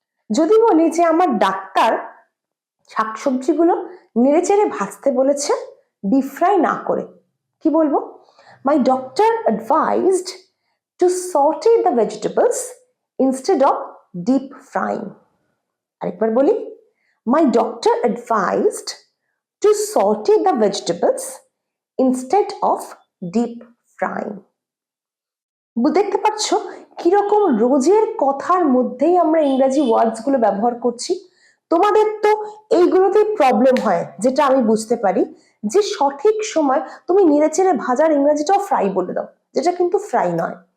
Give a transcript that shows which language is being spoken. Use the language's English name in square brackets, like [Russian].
[Bangla] যদি বলি যে আমার ডাক্তার শাকসবজিগুলো নেড়ে চেড়ে ভাজতে বলেছে, ডিপ ফ্রাই না করে, কি বলবো? [English] My doctor advised to saute the vegetables instead of deep frying. [Bangla] আরেকবার বলি, [English] My doctor advised to saute the vegetables instead of deep frying. [Bangla] দেখতে পাচ্ছ কিরকম রোজের কথার মধ্যেই আমরা ইংরেজি ওয়ার্ডস গুলো ব্যবহার করছি। তোমাদের তো এইগুলোতেই প্রবলেম হয়, যেটা আমি বুঝতে পারি, যে সঠিক সময় তুমি নেড়েচেড়ে ভাজার ইংরেজিটাও ফ্রাই বলে দাও, যেটা কিন্তু ফ্রাই নয়।